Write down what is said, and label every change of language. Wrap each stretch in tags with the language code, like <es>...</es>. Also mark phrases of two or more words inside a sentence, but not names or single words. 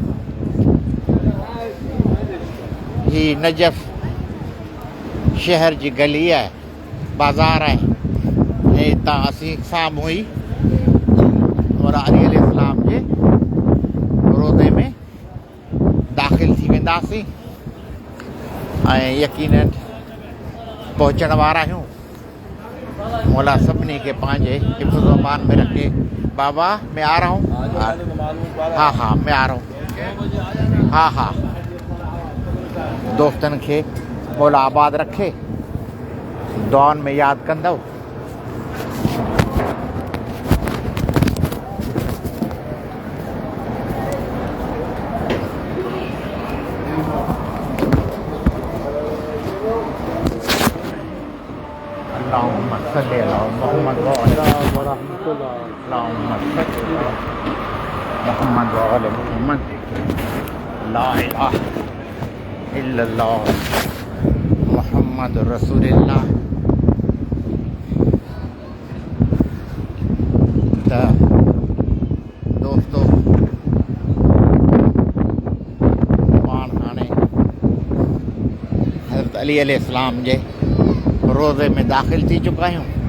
<sd>ही नजफ़ शहर जी गली आहे, बाज़ार आहे ऐं हितां असीं साम्हूं ई मौला अली अलैहिस्सलाम जे रोज़े में दाख़िल थी वेंदासीं ऐं यकीनन पहुचण वारा आहियूं। मौला सभिनी खे पंहिंजे हिफ़्ज़ व अमान में रखे।</sd> <hi>बाबा मैं आ रहा हूँ। हाँ मैं आ रहा हूँ।</hi> <sd>हाँ दोस्तनि खे मौला आबाद रखे। दुआउनि में यादि कंदव।</sd> <ar>اللهم صل على محمد و على محمد و آل محمد. لا إله إلا الله محمد رسول الله.</ar> <sd>त दोस्तों पाण हाणे हज़रत अली अलैहिस्सलाम जे रोज़े में दाख़िल थी चुका आहियूं।</sd>